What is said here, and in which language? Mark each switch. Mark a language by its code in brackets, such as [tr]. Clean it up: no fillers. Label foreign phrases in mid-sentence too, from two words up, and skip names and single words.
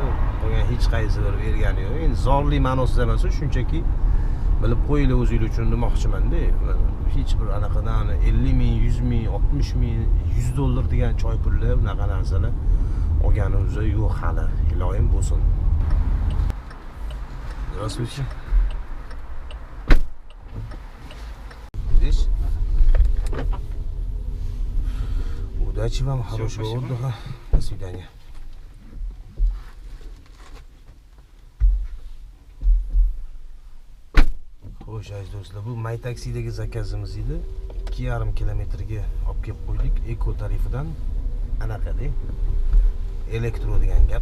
[uz] Bunga hech qaysi bir bergani yo'q. Endi zorli ma'nosida emas, shunchaki bilib qo'yinglar o'zingiz uchun demoqchiman-da. Hech bir anaqadan 50 ming, 100 ming, 60 ming, 100 dollar degan choy pullar, bunaqa narsalar olganimiz yo'q hali. Iloyim bo'lsin. [ru] Здравствуйте. Здесь? Удачи вам, хорошего отдыха. До свидания. [uz] Xo'sh, aziz do'stlar, bu May taksidagi zakazimiz edi. 2,5 kilometrga olib kelib qo'ydik. Eko tarifidan anaqada elektro degan gap.